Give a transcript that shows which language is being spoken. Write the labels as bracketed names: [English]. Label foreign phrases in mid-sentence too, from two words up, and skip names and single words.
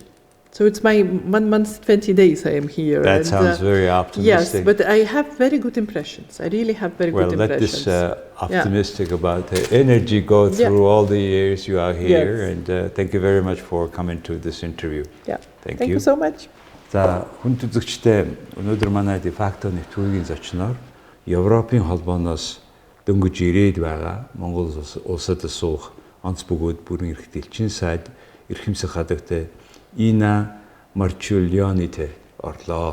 [English] So it's my 1 month, 20 days I am here. That sounds very optimistic. Yes, but I have very good impressions. I really have very good impressions. Well, let this optimistic about the energy go through all the years you are here, and thank you very much for coming to this interview. Thank you so much. [Mongolian] За хүн үзэгчтэй өнөөдөр манай [Latin] de facto [Mongolian] нэвтрүүлгийн зочноор Европын Холбооноос дөнгөж ирээд байгаа Монгол Улсад суух онц бөгөөд бүрэн эрхт Элчин сайд эрхэмсэх хадагтай Ina Marciulionyte орлоо.